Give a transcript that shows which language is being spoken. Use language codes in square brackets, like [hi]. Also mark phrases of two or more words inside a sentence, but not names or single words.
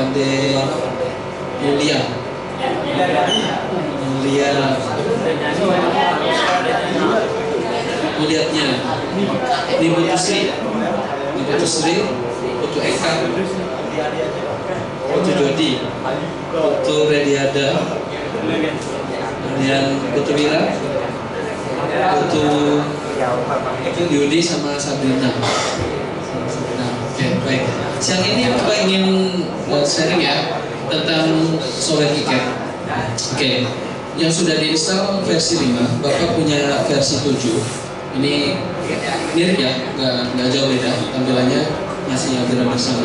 [id] Muliatnya Nibu Tusri, Putu Eka, Putu Jodi, Putu Rediada, kemudian Putu Wira, Putu Yudi sama Sabrina. Oke, baik. Siang ini Bapak ingin sharing ya tentang software KiCad. Oke, yang sudah diinstal versi 5, Bapak punya versi 7. Ini mirip ya, nggak jauh beda tampilannya, masih hampir sama.